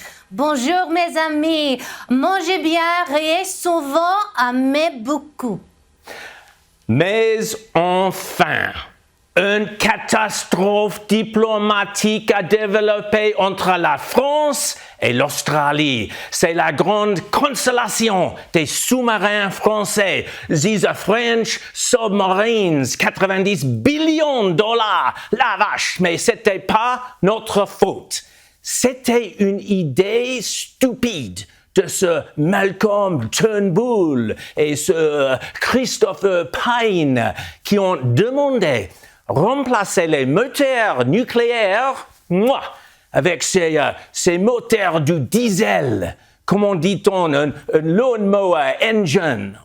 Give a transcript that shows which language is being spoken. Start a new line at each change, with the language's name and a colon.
French: Bonjour mes amis, mangez bien, riez souvent, aimez beaucoup. Mais enfin, une catastrophe diplomatique a développé entre la France et l'Australie. C'est la grande consolation des sous-marins français.
English: These are French submarines, 90 billions
French: de dollars. La vache, mais c'était pas notre faute. C'était une idée stupide de ce Malcolm Turnbull et ce Christopher Pyne qui ont demandé remplacer les moteurs nucléaires, avec ces moteurs du diesel, comment dit-on, un lawnmower engine.